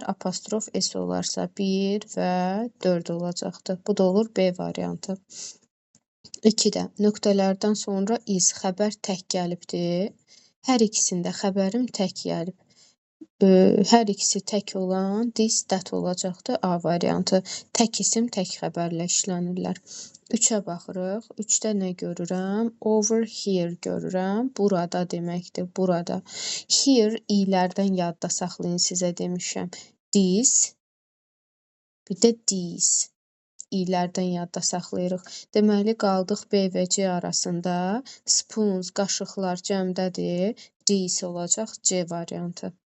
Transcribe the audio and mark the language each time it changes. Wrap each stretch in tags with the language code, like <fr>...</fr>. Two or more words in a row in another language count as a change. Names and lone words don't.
<az>Apostrof S olarsa 1 və 4 olacaqdır. Bu da olur B variantı. 2-də nöqtələrdən sonra is xəbər tək gəlibdir. Hər ikisində xəbərim tək gəlib. Hər ikisi tək olan</az> <en>this, that</en> <az>olacaqdır. A variantı. Tək isim tək xəbərlə işlənirlər. 3-ə baxırıq. 3-də nə görürəm?</az> <en>Over here görürəm.</en> <az>Burada deməkdir. Burada. Here i'lərdən yadda saxlayın, sizə demişəm. This, bir də these. İ'lərdən yadda saxlayırıq. Deməli, qaldıq B və C arasında. Spoons, qaşıqlar cəmdədir. These olacaq C variantı.</az>